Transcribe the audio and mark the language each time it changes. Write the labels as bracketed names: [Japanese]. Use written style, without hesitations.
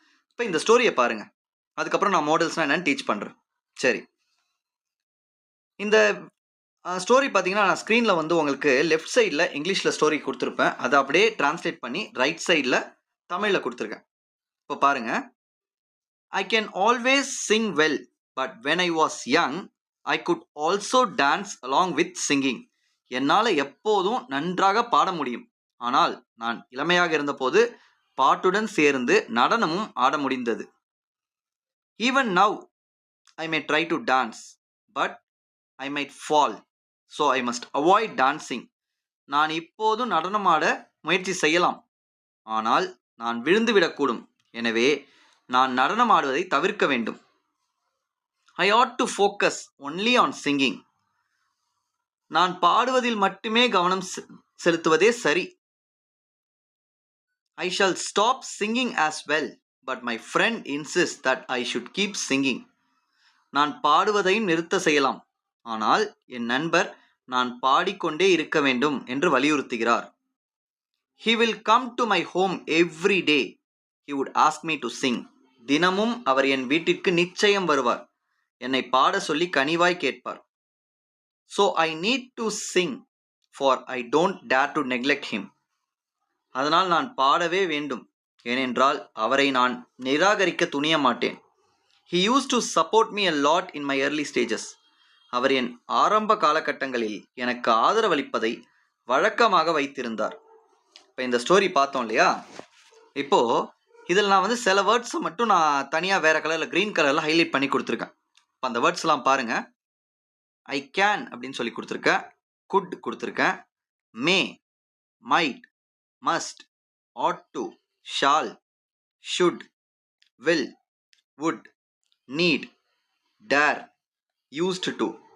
[Tamil] இப்போ இந்த ஸ்டோரியை பாருங்கள், அதுக்கப்புறம் நான் மாடல்ஸ்னால் என்னென்னு டீச் பண்ணுறேன். சரி, இந்த ஸ்டோரி பார்த்தீங்கன்னா நான் ஸ்க்ரீனில் வந்து உங்களுக்கு லெஃப்ட் சைடில் இங்கிலீஷில் ஸ்டோரி கொடுத்துருப்பேன். அதை அப்படியே டிரான்ஸ்லேட் பண்ணி ரைட் சைடில் தமிழில் கொடுத்துருக்கேன். இப்போ பாருங்கள். [English] I can always sing well, but when I was young, I could also dance along with singing. [Tamil] என்னால் எப்போதும் நன்றாக பாட முடியும், ஆனால் நான் இளமையாக இருந்தபோது பாட்டுடன் சேர்ந்து நடனமும் ஆட முடிந்தது. [English] Even now, I may try to dance, but I might fall, so I must avoid dancing. [Tamil] நான் இப்போதும் நடனமாட முயற்சி செய்யலாம், ஆனால் நான் விழுந்து விடக்கூடும். எனவே நான் நடனம் ஆடுவதை தவிர்க்க வேண்டும். [English] I ought to focus only on singing. [Tamil] நான் பாடுவதில் மட்டுமே கவனம் செலுத்துவதே சரி. [English] I shall stop singing as well, but my friend insists that I should keep singing. [Tamil] நான் பாடுவதையும் நிறுத்த செய்யலாம், ஆனால் என் நண்பர் நான் பாடிக்கொண்டே இருக்க வேண்டும் என்று வலியுறுத்துகிறார். [English] He will come to my home every day. He would ask me to sing. [Tamil] தினமும் அவர் என் வீட்டிற்கு நிச்சயம் வருவார். என்னை பாட சொல்லி கனிவாய் கேட்பார். [English] So I need to sing, for I don't dare to neglect him. [Tamil] அதனால் நான் பாடவே வேண்டும், ஏனென்றால் அவரை நான் நிராகரிக்க துணிய மாட்டேன். [English] He used to support me a lot in my early stages. [Tamil] அவர் என் ஆரம்ப காலகட்டங்களில் எனக்கு ஆதரவளிப்பதை வழக்கமாக வைத்திருந்தார். இப்போ இந்த ஸ்டோரி பார்த்தோம் இல்லையா? இப்போது இதில் நான் வந்து சில வேர்ட்ஸை மட்டும் நான் தனியாக வேறு கலரில் க்ரீன் கலரில் ஹைலைட் பண்ணி கொடுத்துருக்கேன். இப்போ அந்த வேர்ட்ஸ்லாம் பாருங்கள். ஐ கேன் அப்படின்னு சொல்லி கொடுத்துருக்கேன், குட் கொடுத்துருக்கேன், மே, might, must, add to, shawl, should, will, would, NEET, dare, used to.